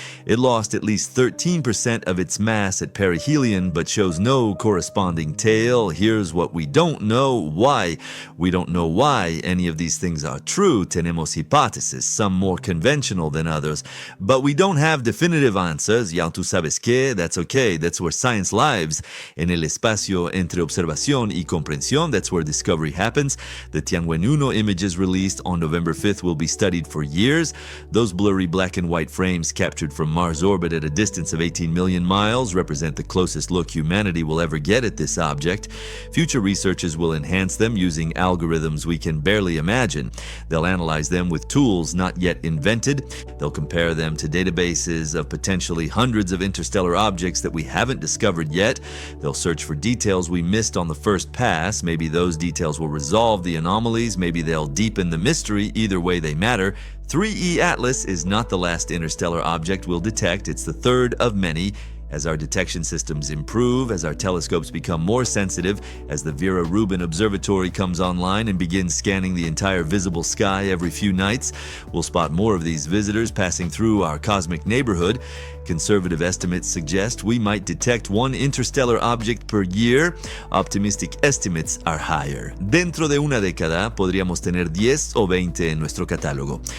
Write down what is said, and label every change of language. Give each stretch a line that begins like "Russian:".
English: It lost at least 13% of its mass at perihelion, but shows no corresponding tail. Here's what we don't know: why. We don't know why any of these things are true.
Spanish: Tenemos hipótesis,
English: some more conventional than others. But we don't have definitive answers.
Spanish: Ya tú sabes qué,
English: that's okay. That's where science lives.
Spanish: En el espacio entre observación y comprensión,
English: that's where discovery happens. The Tianwen-1 images released on November 5th will be studied for years. Those blurry black and white frames captured from Mars orbit at a distance of 18 million miles represent the closest look humanity will ever get at this object. Future researchers will enhance them using algorithms we can barely imagine. They'll analyze them with tools not yet invented. They'll compare them to databases of potentially hundreds of interstellar objects that we haven't discovered yet. They'll search for details we missed on the first pass. Maybe those details will resolve the anomalies. Maybe they'll deepen the mystery. Either way, they matter. 3E Atlas is not the last interstellar object we'll detect. It's the third of many. As our detection systems improve, as our telescopes become more sensitive, as the Vera Rubin Observatory comes online and begins scanning the entire visible sky every few nights, we'll spot more of these visitors passing through our cosmic neighborhood. Conservative estimates suggest we might detect one interstellar object per year. Optimistic estimates are higher.
Spanish: Dentro de una década podríamos tener 10 o 20 en nuestro catálogo.